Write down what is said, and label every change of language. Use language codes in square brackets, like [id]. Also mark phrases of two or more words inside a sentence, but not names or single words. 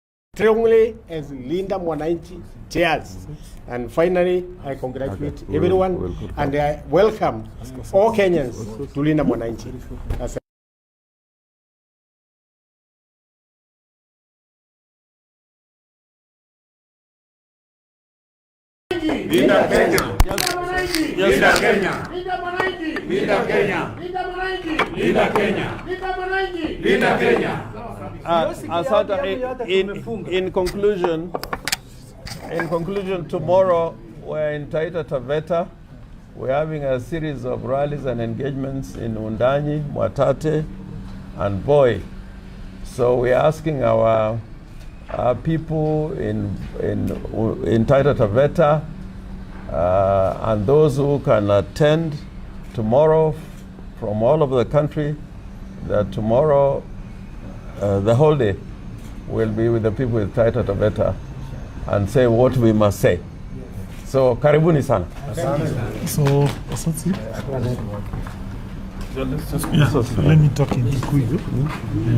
[en] strongly as Linda Mwananchi chairs. And finally, I congratulate everyone and I welcome all Kenyans to Linda Mwananchi. [sw] Linda Kenya. Linda Kenya. Linda Kenya. Linda Kenya. Linda Kenya. [en] Asante, in conclusion, tomorrow we're in Taita Taveta. We're having a series of rallies and engagements in Undanyi, Mwatate, and Voi. So we're asking our people in Taita Taveta and those who can attend tomorrow from all over the country, that tomorrow the whole day will be with the people with Taita Taveta and say what we must say. So [sw] karibuni sana. [en] So that's it. Yeah, let me talk in Kikuyu.